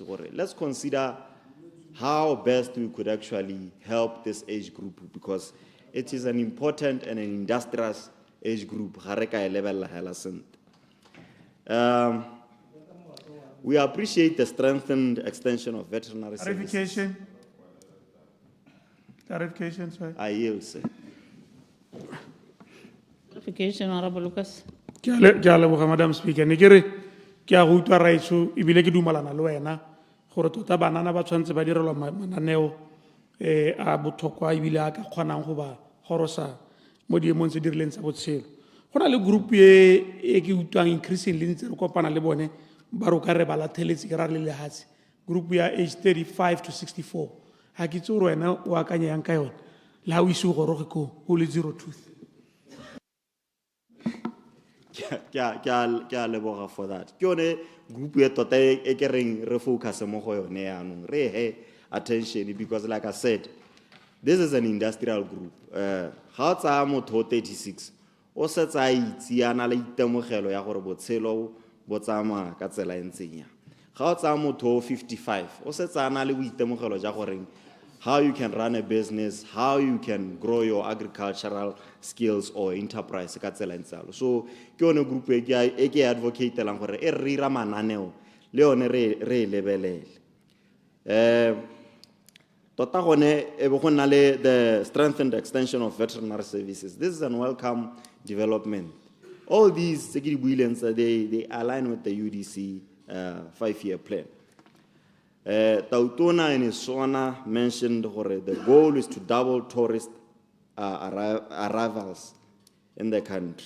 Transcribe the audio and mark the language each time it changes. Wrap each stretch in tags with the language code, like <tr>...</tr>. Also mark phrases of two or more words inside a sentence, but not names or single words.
<en>Let's consider how best we could actually help this age group, because it is an important and an industrious age group. We appreciate the strengthened extension of veterinary services. Clarification, sir. I yield, sir. Clarification, Honorable Lucas.</en> <tn>Ke a leboga,</tn> <en>Madam Speaker.</en> <tn>Ne kere ke a go utlwa raitso ebile ke dumalana le wena gore tota banana ba tshwantse ba direlwa mananeo a botlhokwa ebile a ka kgonang go ba gorosa mo diemong tse di rileng tsa botshelo. Go na le group e ke utlwang increasingly ntse re kopana le bone ba ro ka re ba latlheletse ke ra le lehatshe, group ya age 35 to 64. Ha ke tse gore wena o akanya yang ka yone le ha o ise o goroge ko o le 02. Ke a leboga</tn> <en>for that.</en> <tn>Ke yone group ya tota e ke reng re focus mo go yone yaanong re he attention,</tn> <en>because like I said, this is an industrial group.</en> <tn>Ga o tsaya motho 36 o setsa a itse a na le itemogelo ya gore botshelo bo tsamaya ka tsela e ntseng yang. Ga o tsaya motho 55 o setsa a na le boitemogelo ja gore</tn> <en>how you can run a business, how you can grow your agricultural skills or enterprise</en> <tn>ka tsela e ntsalo. So ke yone group e ke advocate lang gore e re ira mananeo le yone re lebelele. Tota gone e bo go nna le</tn> <en>the strengthened extension of veterinary services. This is a welcome development. All these they align with the UDC 5-year plan. Tautona and Isona mentioned the goal is to double tourist arrivals in the country.</en>